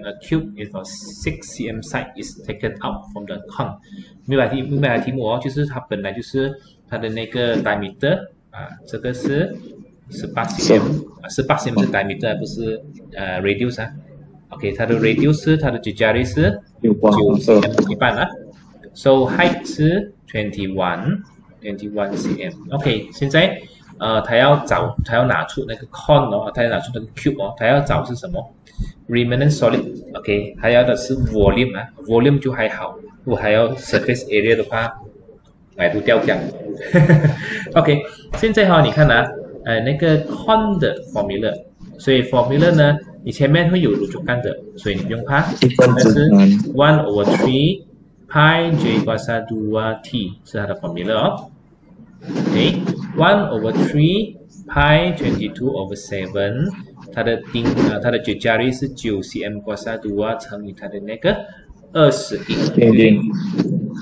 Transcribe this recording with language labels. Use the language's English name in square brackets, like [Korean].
[English] A cube with a 6 cm side is taken out from the cone. [Chinese] 明白题目哦，就是它本来就是它的那个 diameter 啊，这个是18 cm，18 cm 是 diameter， 不是radius 啊。 OK， 它的 radius 是它的 jari 是9 cm 一半啊。 So height 是21 cm。 OK， 现在他要拿出那个 cone 哦，他要拿出那个 cube 哦，他要找是什么 ？Remnant solid。OK， 他要的是 volume 啊 ，volume 就还好，如果还要 surface area 的话，买不掉这样。 OK， 现在你看啊，那个 cone 的 formula， 所以 formula 呢，你前面会有rurujukan的，所以你不用怕。但是1/3 pi j kuasa 2t 是它的 formula 哦。 OK， 1/3 pi 22/7， 它的jari 是9 cm kuasa 2乘以它的那个21。